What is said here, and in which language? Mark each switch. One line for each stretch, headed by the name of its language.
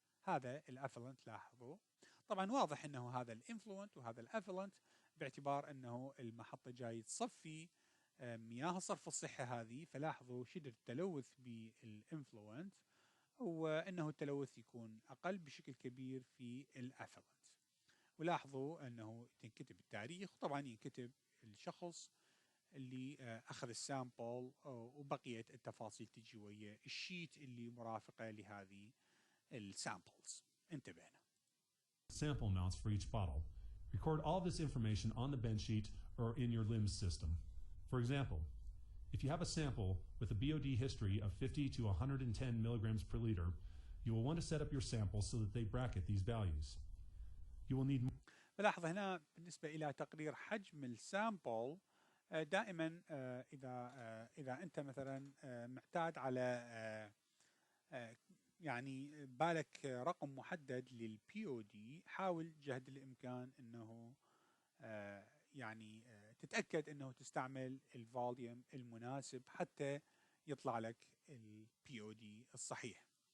Arabic: هذا الافلنت لاحظوا طبعا واضح انه هذا الانفلوينت وهذا الافلنت، باعتبار انه المحطة جاي تصفي مياه الصرف الصحي هذه، فلاحظوا شدة التلوث بالانفلوينت، وانه التلوث يكون اقل بشكل كبير في الافلنت. ولاحظوا انه تنكتب التاريخ، وطبعا ينكتب الشخص اللي اخذ السامبل، وبقية التفاصيل تجي ويا الشيت اللي مرافقة لهذه السامبلز. انتبهنا.
English: Sample amounts for each bottle. Record all this information on the bench sheet or in your LIMS system. For example, if you have a sample with a BOD history of 50 to 110 milligrams per liter, you will want to set up your samples so that they bracket these values. You will need.
Arabic: فلاحظ هنا بالنسبة إلى تقرير حجم السامبل، دائما إذا أنت مثلا معتاد على يعني بالك رقم محدد للبي او دي، حاول جهد الإمكان أنه يعني تتأكد أنه تستعمل الفوليوم المناسب حتى يطلع لك البي او دي الصحيح.